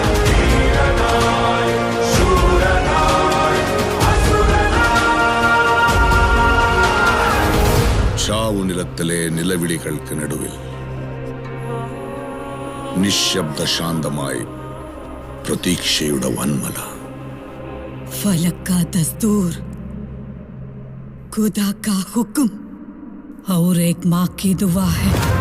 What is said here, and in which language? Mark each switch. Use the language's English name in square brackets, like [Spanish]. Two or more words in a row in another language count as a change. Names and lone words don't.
[Malayalam] ധീരനായി, ശൂരനായി, അസുരനായി. ചാവുനിലത്തിലെ നിലവിളികൾക്ക് നടുവിൽ നിശബ്ദ ശാന്തമായി പ്രതീക്ഷയുടെ വൻമല. [Hindi] फलक का दस्तूर, खुदा का हुक्म और एक माँ की दुआ है.